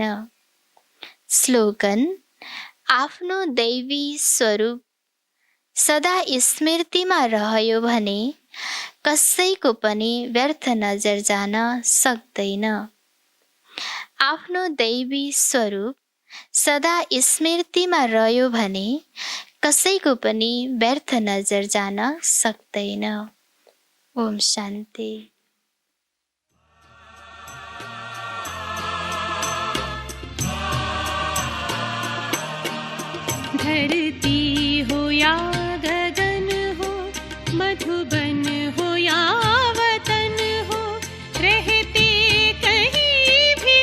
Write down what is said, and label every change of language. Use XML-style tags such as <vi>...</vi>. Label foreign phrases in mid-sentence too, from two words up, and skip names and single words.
<ne>स्लोगन, आफ्नो दैवी स्वरूप सदा स्मृतिमा रह्यो भने कसैको पनि व्यर्थ नजर जान सक्दैन। आफ्नो दैवी स्वरूप सदा स्मृतिमा रह्यो भने कसैको पनि व्यर्थ नजर जान सक्दैन। ओम शान्ति।</ne> <hi>धरती हो या गगन हो, मधुबन हो या वतन हो, रहते कहीं</hi>